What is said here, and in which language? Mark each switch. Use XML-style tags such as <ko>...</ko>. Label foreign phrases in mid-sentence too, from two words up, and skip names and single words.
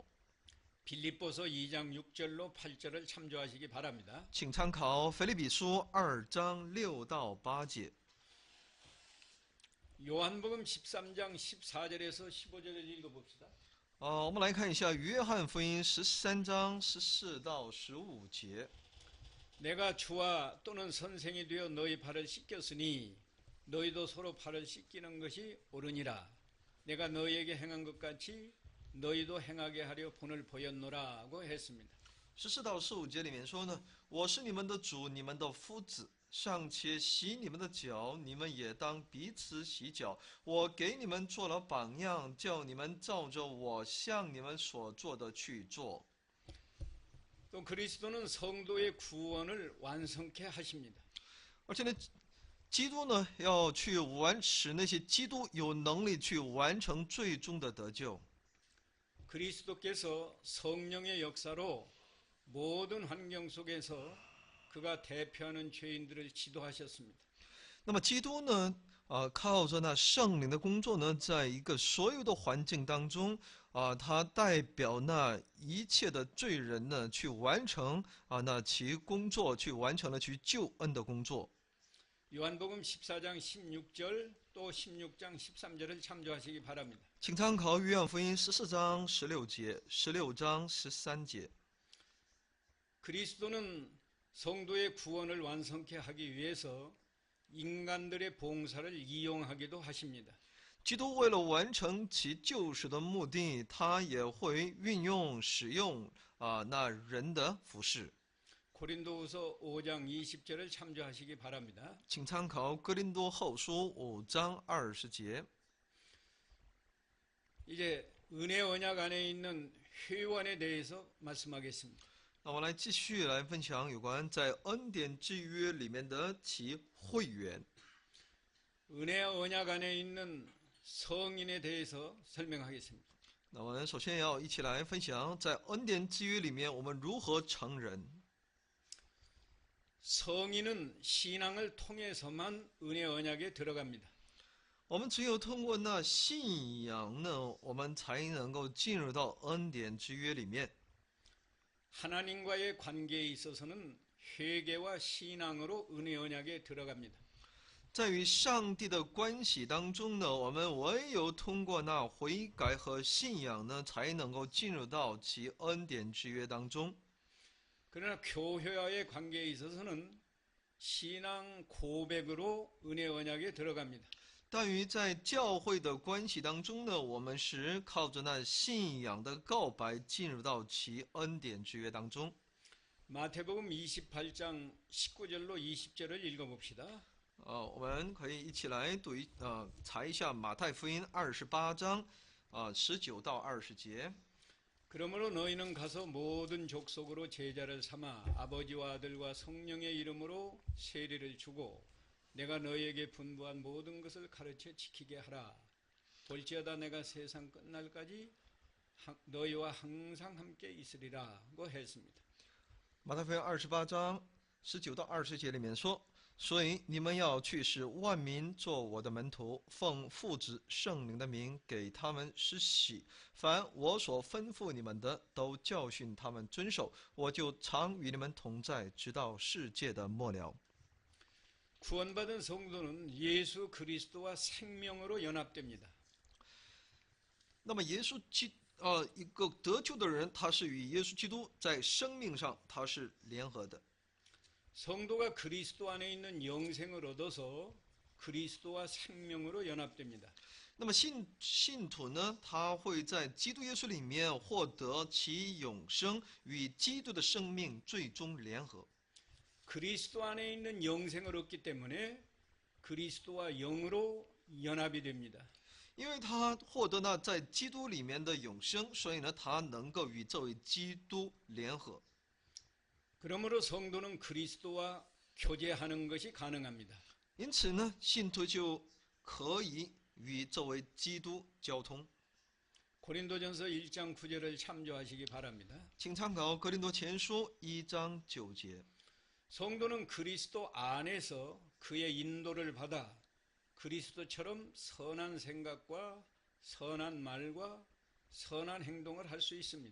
<ko>빌립보서 2장 6절로 8절을 참조하시기 바랍니다.</ko> <zh>请参考腓立比书2章6到8节。</zh> <ko>요한복음 13장 14절에서 15절을 읽어봅시다.</ko> <zh>我们来看一下约翰福音13章14到15节。</zh> <ko>내가 주와 또는 선생이 되어 너희 발을 씻겼으니 너희도 서로 발을 씻기는 것이 옳으니라. 내가 너희에게 행한 것 같이 너희도 행하게 하려 본을 보였노라고 했습니다.</ko> <zh>14 到15节里面说呢，我是你们的主，你们的夫子，尚且洗你们的脚，你们也当彼此洗脚。我给你们做了榜样，叫你们照着我向你们所做的去做。</zh> <ko>또 그리스도는 성도의 구원을 완성케 하십니다.</ko> <zh>而且呢，基督呢要去使那些基督有能力去完成最终的得救。</zh> <ko>그리스도께서 성령의 역사로 모든 환경 속에서 그가 대표하는 죄인들을 지도하셨습니다.</ko> <zh>那么基督呢，靠着那圣灵的工作呢，在一个所有的环境当中，他代表那一切的罪人呢，去完成那其工作，去完成了去救恩的工作。</zh> <ko>요한복음 14장 16절 또 16장 13절을 참조하시기 바랍니다.</ko> <zh>请参考约翰福音14章16节、16章13节。</zh> <ko>그리스도는 성도의 구원을 완성케 하기 위해서 인간들의 봉사를 이용하기도 하십니다.</ko> <zh>基督为了完成其救赎的目的，他也会使用那人的服饰。</zh> <ko>고린도후서 5장 20절을 참조하시기 바랍니다.</ko> <zh>请参考哥林多后书5章20节。</zh> <ko>이제 은혜 언약 안에 있는 회원에 대해서 말씀하겠습니다.</ko> <zh>那我来继续来分享有关在恩典之约里面的其会员。</zh> <ko>은혜 언약 안에 있는 성인에 대해서 설명하겠습니다.</ko> <zh>那我们首先要一起来分享在恩典之约里面我们如何成人。</zh> <ko>성인은 신앙을 통해서만 은혜 언약에 들어갑니다.</ko> <zh>我们只有通过那信仰呢，我们才能够进入到恩典之约里面。</zh> <ko>하나님과의 관계에 있어서는 회개와 신앙으로 은혜 언약에 들어갑니다.</ko> <zh>在与上帝的关系当中呢，我们唯有通过那悔改和信仰呢，才能够进入到其恩典之约当中。</zh> <ko>그러나 교회와의 관계에 있어서는 신앙 고백으로 은혜 언약에 들어갑니다.</ko> <zh>但于在教会的关系当中呢，我们是靠着那信仰的告白进入到其恩典之约当中。</zh> <ko>마태복음 28장 19절로 20절을 읽어봅시다.</ko> <zh>我们可以一起来查一下马太福音28章19到20节。</zh> <ko>그러므로 너희는 가서 모든 족속으로 제자를 삼아 아버지와 아들과 성령의 이름으로 세례를 주고 내가 너희에게 분부한 모든 것을 가르쳐 지키게 하라. 볼지어다 내가 세상 끝날까지 너희와 항상 함께 있으리라고 했습니다.</ko> <zh>马太福音28章19到20节里面说：“所以你们要去，使万民做我的门徒，奉父子圣灵的名给他们施洗。凡我所吩咐你们的，都教训他们遵守。我就常与你们同在，直到世界的末了。”</zh> <ko>구원받은 성도는 예수 그리스도와 생명으로 연합됩니다.</ko> <zh>那么一个得救的人，他是与耶稣基督在生命上他是联合的。</zh> <ko>성도가 그리스도 안에 있는 영생을 얻어서 그리스도와 생명으로 연합됩니다.</ko> <zh>那么信徒呢，他会在基督耶稣里面获得其永生，与基督的生命最终联合。</zh> <ko>그리스도 안에 있는 영생을 얻기 때문에 그리스도와 영으로 연합이 됩니다.</ko> <zh>因为他获得了在基督里面的永生，所以呢，他能够与这位基督联合。</zh> <ko>그러므로 성도는 그리스도와 교제하는 것이 가능합니다.</ko> <zh>因此呢，信徒就可以与这位基督交通。</zh> <ko>고린도전서 1장 9절을 참조하시기 바랍니다.</ko> <zh>请参考《哥林多前书》1章9节。</zh> <ko>성도는 그리스도 안에서 그의 인도를 받아 그리스도처럼 선한 생각과 선한 말과 선한 행동을 할 수 있습니다.</ko>